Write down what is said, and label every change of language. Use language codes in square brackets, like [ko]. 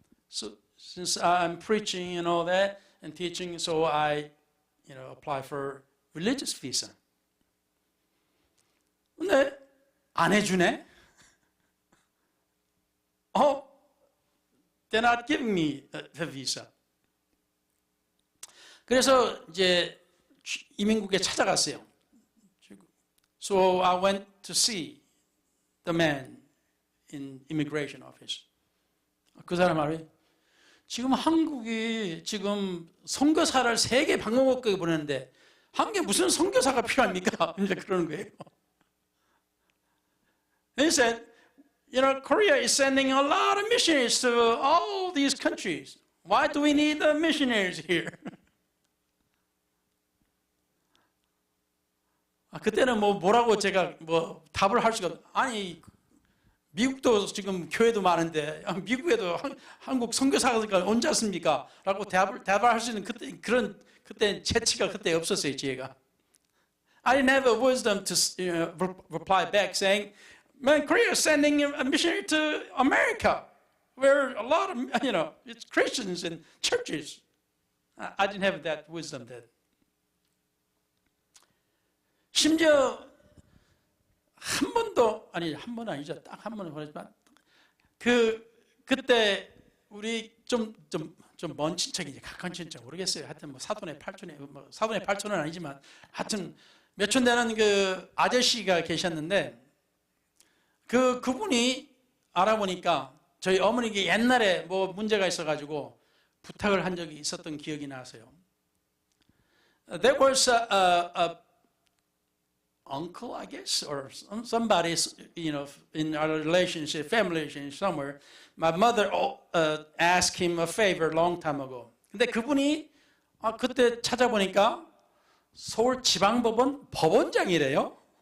[en] So since I'm preaching and all that and teaching, so I, apply for religious visa. [ko] 근데 안 해주네. [en] They're not giving me the visa. [ko] 그래서 이제 이민국에 찾아갔어요. [en] So I went to see the man in immigration office. [ko] 그 사람 말이 지금 한국이 지금 선교사를 3개 방문국에 보내는데 한국에 무슨 선교사가 필요합니까? 이제 그러는 거예요. [en] He said, Korea is sending a lot of missionaries to all these countries. Why do we need the missionaries here? [ko] 그때는 뭐라고 제가 답을 할 수가 아니 미국도 지금 교회도 많은데 미국에도 한국 선교사가 언제 왔습니까? 라고 대답을 할 수 있는 그때 재치가 그때 없었어요, 지혜가. [en] I didn't have a wisdom to reply back saying, man, Korea is sending a missionary to America, where a lot of, it's Christians and churches. I didn't have that wisdom then. [ko] 심지어 한 번도 한 번은 아니죠. 딱 한 번은 보냈지만 그때 우리 좀 먼 친척이지 가까운 친척 모르겠어요. 하여튼 사돈의 팔촌은 아니지만 하여튼 몇 촌 되는 그 아저씨가 계셨는데 그분이 알아보니까 저희 어머니께 옛날에 문제가 있어가지고 부탁을 한 적이 있었던 기억이 나서요. [en] There was a uncle, I guess, or somebody, in our relationship, family relationship somewhere. My mother asked him a favor a long time ago. [ko] 근데 그분이 그때 찾아보니까 서울 지방법원 법원장이래요.